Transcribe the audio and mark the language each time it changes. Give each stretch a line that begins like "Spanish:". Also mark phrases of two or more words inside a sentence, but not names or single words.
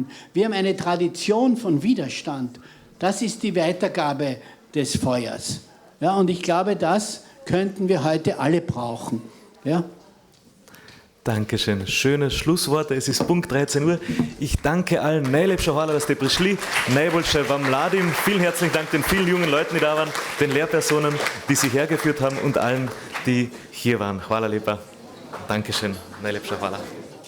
German: Wir haben eine Tradition von Widerstand. Das ist die Weitergabe des Feuers. Ja, und ich glaube, das könnten wir heute alle brauchen. Ja. Dankeschön. Schöne Schlussworte. Es ist Punkt 13 Uhr. Ich danke allen.
Slovenian: Najlepša hvala, dass ste prišli. Najboljše vam mladim.
German: Vielen herzlichen Dank den vielen jungen Leuten, die da waren, den Lehrpersonen, die sie hergeführt haben und allen, die hier waren.
Slovenian: Hvala lepa. Dankeschön. Najlepša hvala.